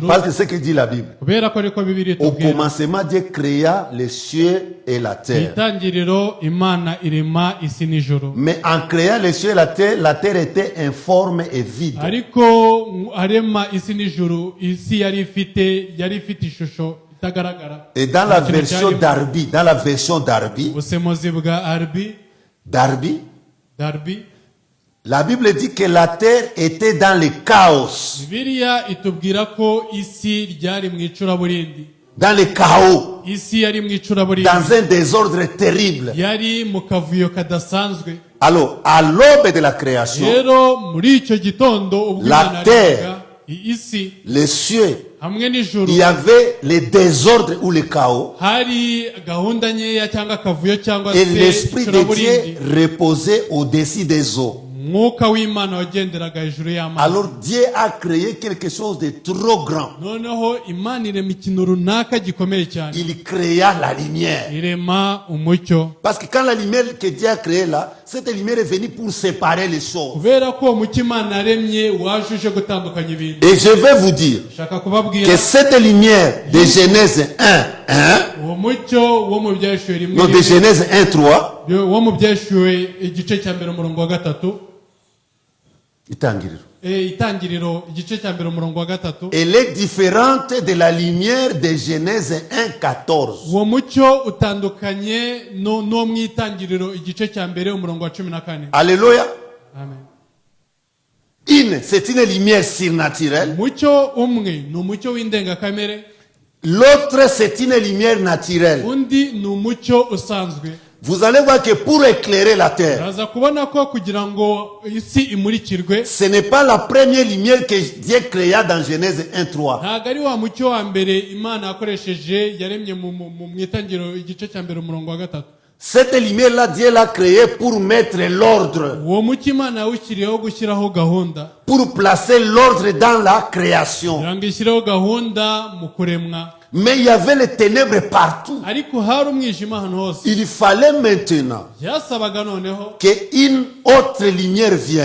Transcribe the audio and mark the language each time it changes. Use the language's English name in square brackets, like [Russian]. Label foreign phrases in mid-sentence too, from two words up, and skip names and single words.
[French] parce que c'est ce que dit la Bible. [Kinyarwanda] kubera ko ariko Bibiliya [French] Au [Kinyarwanda] itubwira, [French] commencement, Dieu créa les cieux et la [Kinyarwanda] ku [French] terre. [Kinyarwanda] itangiriro Imana irema isi n'ijuru, [French] Mais en créant les cieux et la terre était informe et vide. [Kinyarwanda] ariko arema isi n'ijuru, isi yari ifite ishusho itagaragara. [French] Et dans la [Kinyarwanda] Nta kintu [French] version [Kinyarwanda] cyarimo. [French] d'Arbi, [Kinyarwanda] ubusemuzi bwa Darby, Darby, [French] la Bible dit que la terre était dans le chaos, [Kinyarwanda] Bibiliya itubwira ko isi ryari mu icuraburindi, [French] dans le chaos, [Kinyarwanda] isi yari mu icuraburindi, [French] dans un désordre terrible. [Kinyarwanda] yari mu kavuyo kadasanzwe. [French] Alors, à l'aube de la création, [Kinyarwanda] Rero muri icyo gitondo ubwo [French] La [Kinyarwanda] Imana [French] terre. [Kinyarwanda] yaremaga isi [French] les cieux, [Kinyarwanda] hamwe n'ijuru, [French] il y avait le désordre ou le chaos, [Kinyarwanda] hari gahunda nkeya cyangwa akavuyo cyangwa [French] et se l'Esprit de [Kinyarwanda] icuraburindi, [French] Dieu reposait au-dessus des eaux. [Kinyarwanda] umwuka w'Imana wagenderaga hejuru y'amazi. [French] Alors Dieu a créé quelque chose de trop grand. [Kinyarwanda] Noneho Imana irema ikintu runaka gikomeye cyane, [French] Il créa la lumière. [Kinyarwanda] irema umucyo. [French] Parce que quand la lumière que Dieu a créée là, cette lumière est venue pour séparer les choses. [Kinyarwanda] kubera ko umucyo Imana yaremye waje uje gutandukanya ibintu. [French] Et je vais vous dire [Kinyarwanda] Shaka kubabwira [French] que cette lumière de Genèse 1, [Kinyarwanda] uwo mucyo wo mu byashuwe rimwe [French] non de Genèse 1, 3, [Kinyarwanda] wo mu byashuwe igice cya mbere umurongo wa gatatu, itangiriro igice cya mbere umurongo wa gatatu, [French] elle est différente de la lumière de Genèse 1, 14. [Kinyarwanda] uwo mucyo utandukanye no mu itangiriro igice cya mbere umurongo wa 14. [French] Alléluia. Amen. C'est une lumière surnaturelle. [Kinyarwanda] Umucyo umwe ni umucyo w'indengakamere, [French] L'autre, c'est une lumière naturelle. [Kinyarwanda] undi ni umucyo usanzwe. [French] Vous allez voir que pour éclairer la terre, [Kinyarwanda] uraza kubona ko kugira ngo isi imurikirwe, [French] ce n'est pas la première lumière que Dieu créa dans Genèse 1, 3. [Kinyarwanda] ntabwo ari wa mucyo wa mbere Imana yakoresheje yaremye mu itangiriro igice cya mbere umurongo wa gatatu. [French] Cette lumière-là, Dieu l'a créée pour mettre l'ordre, [Kinyarwanda] uwo mucyo Imana yawushyiriyeho gushyiraho gahunda, [French] pour placer l'ordre dans la création. [Kinyarwanda] kugira ngo ishyireho gahunda mu kuremwa. [French] Mais il y avait les ténèbres partout. [Kinyarwanda] ariko hari umwijima ahantu hose. [French] Il fallait maintenant [Kinyarwanda] byasabaga noneho [French] qu'une autre lumière vienne.